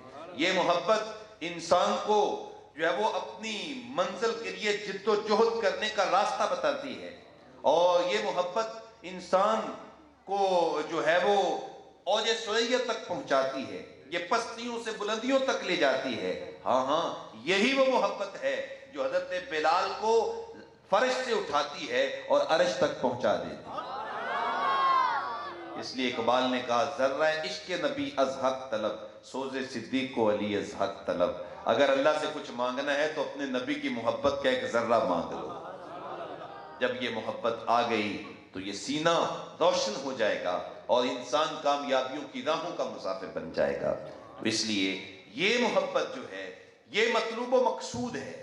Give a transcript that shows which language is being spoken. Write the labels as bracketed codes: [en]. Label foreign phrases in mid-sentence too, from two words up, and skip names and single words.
[ur] یہ محبت انسان کو جو ہے وہ اپنی منزل کے لیے جد و جہد کرنے کا راستہ بتاتی ہے، اور یہ محبت انسان کو جو ہے وہ اوج سریا تک پہنچاتی ہے، یہ پستیوں سے بلندیوں تک لے جاتی ہے۔ ہاں یہی وہ محبت ہے جو حضرت بلال کو فرش سے اٹھاتی ہے اور عرش تک پہنچا دیتی ہے۔ اس لیے اقبال نے کہا [fa] ذرہ عشق نبی از حق طلب، سوز صدیق و علی از حق طلب۔ [ur] اگر اللہ سے کچھ مانگنا ہے تو اپنے نبی کی محبت کا ایک ذرہ مانگ لو۔ جب یہ محبت آ گئی تو یہ سینہ روشن ہو جائے گا، اور انسان کامیابیوں کی راہوں کا مسافر بن جائے گا۔ تو اس لیے یہ محبت جو ہے یہ مطلوب و مقصود ہے۔